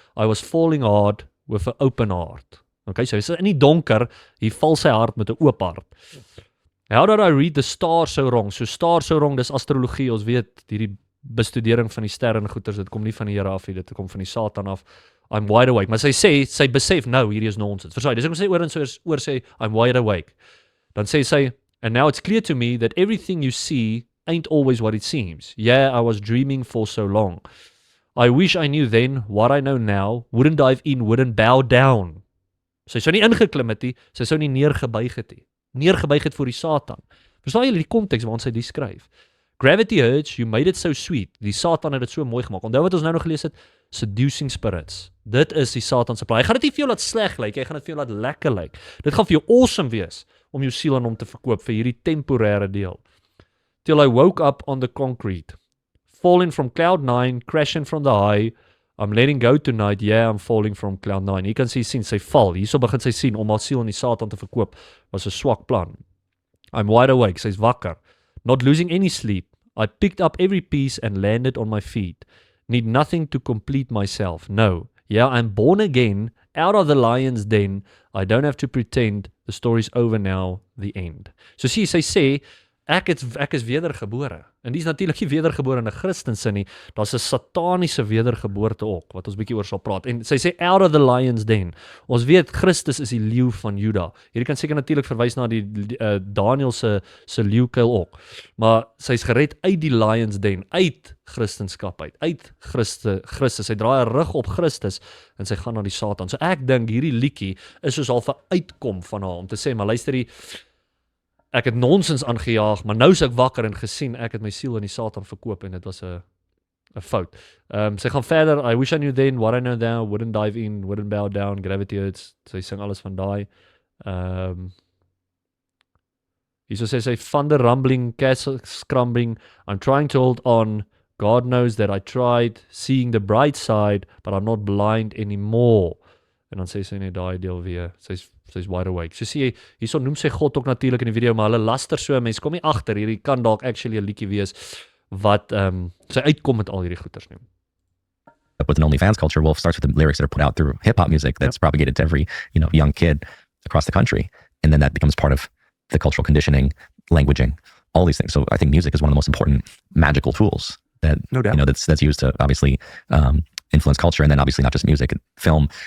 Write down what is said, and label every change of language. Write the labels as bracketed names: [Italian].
[English] I was falling hard with an open heart. [Afrikaans] Okay, so sy is in die donker, hier val sy hart met 'n oop hart. [English] How did I read the star so wrong? So star so wrong, [Afrikaans] dis astrologie. Ons weet hierdie bestudering van die sterre en goeters, dit kom nie van die Here af nie, dit kom van die Satan af. [English] I'm wide awake. [Afrikaans] Maar sy sê, sy besef nou, hierdie is nonsens. Versaai, dis ek sê oor en oor sê, I'm wide awake. Dan sê sy, [English] and now it's clear to me that everything you see ain't always what it seems. Yeah, I was dreaming for so long. I wish I knew then what I know now, wouldn't dive in, wouldn't bow down. [Afrikaans] Sy sou nie ingeklim het nie, sy sou nie neergebuig het nie. Neergebuig het voor die Satan. Verstaan julle die konteks waarin sy die skryf? [English] Gravity Urge, you made it so sweet. [Afrikaans] Die Satan het dit so mooi gemaak. Onthou wat ons nou nog gelees het? [English] Seducing spirits. [Afrikaans] Dit is die Satan se plan. Hy gaan dit nie vir jou laat sleg lyk, hy gaan dit vir jou laat lekker lyk. Dit gaan vir jou awesome wees om jou siel aan hom te verkoop vir hierdie temporêre deel. [English] Till I woke up on the concrete. Falling from cloud 9, crashing from the high. I'm letting go tonight, yeah, I'm falling from cloud 9. [Afrikaans] Hier kan sy sien, sy val. Hierso begin sy sien om haar siel aan die Satan te verkoop was 'n swak plan. [English] I'm wide awake, [Afrikaans] sy's wakker. [English] Not losing any sleep. I picked up every piece and landed on my feet. Need nothing to complete myself. No. Yeah, I'm born again, out of the lion's den. I don't have to pretend. The story's over now, the end. [Afrikaans] So sy sê, ek is wedergebore. En dis natuurlik nie wedergebore in 'n Christense nie. Daar's 'n sataniese wedergeboorte ook wat ons bietjie oor sal praat. En sy sê [English] out of the lion's den. [Afrikaans] Ons weet Christus is die leeu van Juda. Hierdie kan seker natuurlik verwys na die Daniël se leeukuil ook. Maar sy's gered uit die lion's den, uit Christendom uit Christus. Sy draai haar rug op Christus en sy gaan na die Satan. So ek dink hierdie liedjie is soos half 'n uitkom van haar om te sê, maar luister hier, ek het nonsens aangejaag, maar nou is ek wakker en gesien ek het my siel aan die Satan verkoop en dit was 'n fout. Sy gaan verder, [English] I wish I knew then what I know now, wouldn't dive in, wouldn't bow down, gravity hurts. [Afrikaans] Sy sing alles van daai. Hierso sê sy, [English] thunder rumbling, castle crumbling, I'm trying to hold on, God knows that I tried, seeing the bright side, but I'm not blind anymore. [Afrikaans] En dan sê sy net daai deel weer, sy's [English] wide awake. [Afrikaans] So sê jy, hierso noem sy God ook natuurlik in die video, maar hulle laster so, mense kom nie agter, hierdie kan dalk actually 'n liedjie wees wat sy uitkom met al hierdie goeters nie. [English] With an OnlyFans culture, well, it starts with the lyrics that are put out through hip-hop music that's propagated to every, young kid across the country. And then that becomes part of the cultural conditioning, languaging, all these things. So I think music is one of the most important magical tools that, No doubt. that's used to obviously influence culture. And then obviously not just music, film.